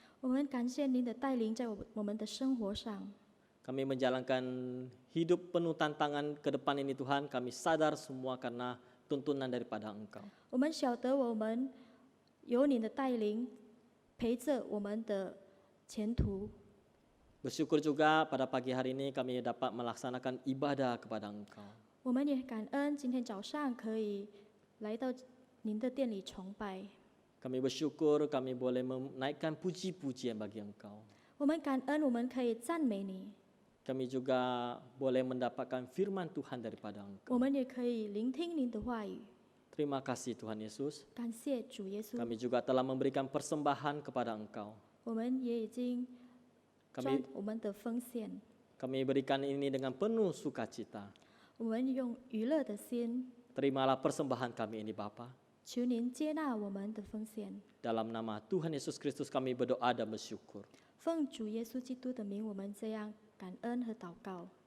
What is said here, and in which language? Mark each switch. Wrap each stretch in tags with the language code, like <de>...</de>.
<zh>我们感谢您的带领在我们的生活上。</zh> <id>Kami menjalankan hidup penuh tantangan ke depan ini Tuhan, kami sadar semua karena tuntunan daripada Engkau.</id> <zh>我们晓得我们有你的带领陪着我们的前途。</zh> <id>Bersyukur juga pada pagi hari ini kami dapat melaksanakan ibadah kepada Engkau.</id> <zh>我们也感恩今天早上可以来到您的殿里崇拜。</zh> <id>Kami bersyukur kami boleh menaikkan puji-pujian bagi Engkau.</id> <zh>我们感恩我们可以赞美你，</zh> <id>Kami juga boleh mendapatkan firman Tuhan daripada</id> <zh>我</zh> <id>Engkau.</id> <zh>们也可以聆听您的话语。</zh> <id>Terima kasih Tuhan Yesus.</id> <zh>感谢主耶稣，</zh> <id>Kami juga telah memberikan persembahan kepada Engkau.</id> <zh>我们也已经</zh> <id>Kami</id> <zh>我们的奉献，</zh> <id>kami berikan ini dengan penuh sukacita.</id> <zh>我们用娱乐的心，</zh> <id>Terimalah persembahan kami ini Bapa.</id> <zh>求您接纳我们的奉献。</zh> <id>Dalam nama Tuhan Yesus Kristus kami berdoa dan bersyukur.</id> <zh>奉主耶稣基督的名，我们这样感恩和祷告。</zh>